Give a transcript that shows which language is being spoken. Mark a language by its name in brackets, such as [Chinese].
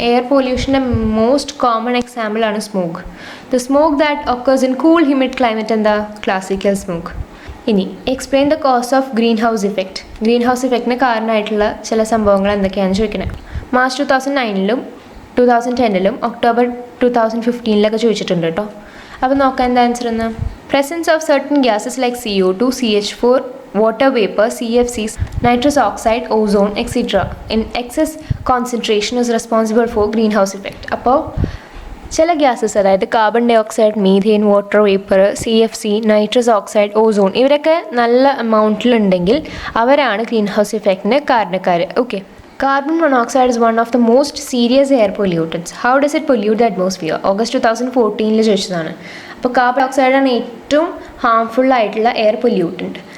[English] Air പൊല്യൂഷൻ്റെ most common example ആണ് smoke. The smoke that occurs in cool humid climate എന്താ? Classical smoke. [Malayalam] ഇനി [English] Explain the cause of greenhouse effect. [Malayalam] Green house ഇഫക്റ്റിന് കാരണമായിട്ടുള്ള ചില സംഭവങ്ങൾ എന്തൊക്കെയാണെന്ന് ചോദിക്കുന്നത്. March 2009 2010 October 2015 ചോദിച്ചിട്ടുണ്ട് കേട്ടോ. അപ്പോൾ നോക്കാം എന്താ ആൻസർ എന്ന്. [English] Presence of certain gases like CO2, CH4, water vapor, CFCs, nitrous oxide, ozone, etc. in excess concentration is responsible for greenhouse effect. [Malayalam] അപ്പോൾ ചില ഗ്യാസസ്, അതായത് carbon dye oxide, methane, water vapour, CFC, nitrous oxide, ozone, ഇവരൊക്കെ നല്ല എമൗണ്ടിലുണ്ടെങ്കിൽ അവരാണ് green house ഇഫക്റ്റിന് കാരണക്കാർ. [English] Okay, carbon monoxide is one of the most serious air pollutants. How does it pollute the atmosphere? [Malayalam] August 2014 ചോദിച്ചതാണ്. അപ്പോൾ carbon dye ഓക്സൈഡാണ് ഏറ്റവും harmful ആയിട്ടുള്ള air pollutant.